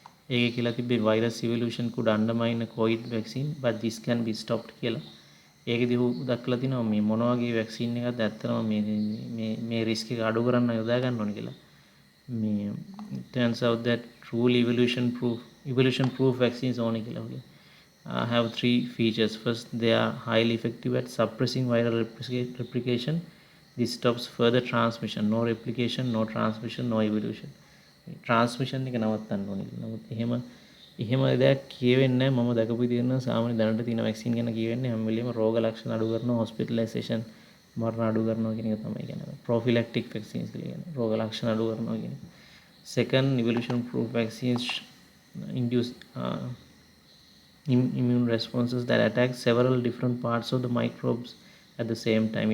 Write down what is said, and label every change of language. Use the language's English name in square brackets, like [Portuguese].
[Sinhala] ඒකේ කියලා තිබ්බේ [English] virus evolution could undermine a COVID vaccine but this can be stopped [Sinhala] කියලා. ඒකෙදි ඌ දක්වලා තිනවා මේ මොන වගේ වැක්සින් එකක්ද ඇත්තටම මේ රිස්ක් එක අඩු කරන්න යොදා ගන්න ඕනේ කියලා. මේ [English] it turns out that truly evolution proof vaccines only [Sinhala] කියලා වගේ. [English] Have three features. First, they are highly effective at suppressing viral replication. This stops further transmission. No replication, no transmission, no evolution. [Sinhala] Transmission එක නවත්තන්න ඕනේ. නමුත් එහෙම දෙයක් කියවෙන්නේ නැහැ. මම දැකපු විදිහට නම් සාමාන්‍ය දැනට තියෙන වැක්සින් ගැන කියවෙන්නේ හැම වෙලෙම රෝග ලක්ෂණ අඩු කරනවා, hospitalization මරණ අඩු කරනවා කියන එක තමයි කියන්නේ. [English] prophylactic vaccines [Sinhala] කියලා කියන්නේ. රෝග ලක්ෂණ අඩු කරනවා කියන එක. [English] Second, evolution proof vaccines induce immune responses that attack several different parts of the microbes at the same time.